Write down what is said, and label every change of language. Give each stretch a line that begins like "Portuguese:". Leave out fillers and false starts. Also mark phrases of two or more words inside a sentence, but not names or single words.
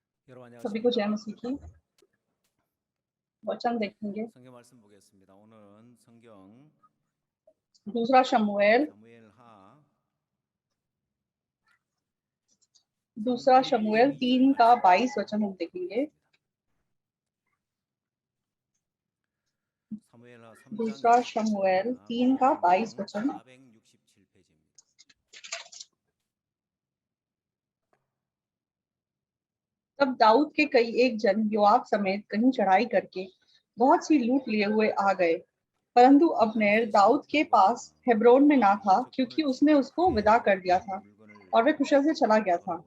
Korean: 여러분
Hindi: सभी को जय
Korean: 안녕하십니까?
Hindi: मसीह की। वचन देखेंगे
Korean: 성경 말씀 보겠습니다. 오늘은 성경
Hindi: दूसरा शमूएल
Korean: 사무엘하
Hindi: दूसरा
Korean: 3장
Hindi: शमूएल
Korean: 22절
Hindi: 3 का
Korean: 말씀
Hindi: 22 वचन हम देखेंगे।
Korean: 보겠습니다. 사무엘하 3장
Hindi: दूसरा शमूएल
Korean: 22절입니다.
Hindi: 3 का 22
Korean: 성경
Hindi: वचन।
Korean: 467페이지입니다.
Hindi: तब दाऊद के कई एक जन योआब समेत कहीं चढ़ाई करके बहुत सी लूट लिए हुए आ गए, परंतु अब्नेर दाऊद के पास हेब्रोन में ना था, क्योंकि उसने उसको विदा कर दिया था और वह कुशल से चला गया था।